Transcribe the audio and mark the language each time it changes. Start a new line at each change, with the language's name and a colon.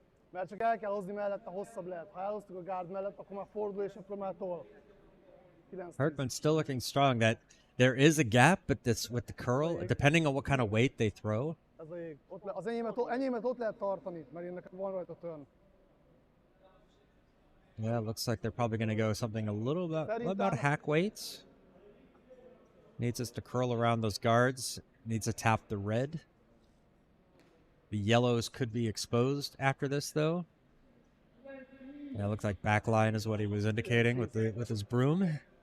Hungarian: Mert csak el kell hozni mellette, hosszabb lehet. Ha elhoztuk a gárd mellett, akkor már fordul, és akkor már tol.
English: 9-10. Hertman's still looking strong. That there is a gap, but this with the curl, depending on what kind of weight they throw.
Hungarian: Ez a jég. Az enyémet ott lehet tartani, mert én nekem van rajta turn.
English: Yeah, it looks like they're probably going to go something a little about hack weights. Needs us to curl around those guards. Needs to tap the red. The yellows could be exposed after this, though. Yeah, it looks like backline is what he was indicating with his broom.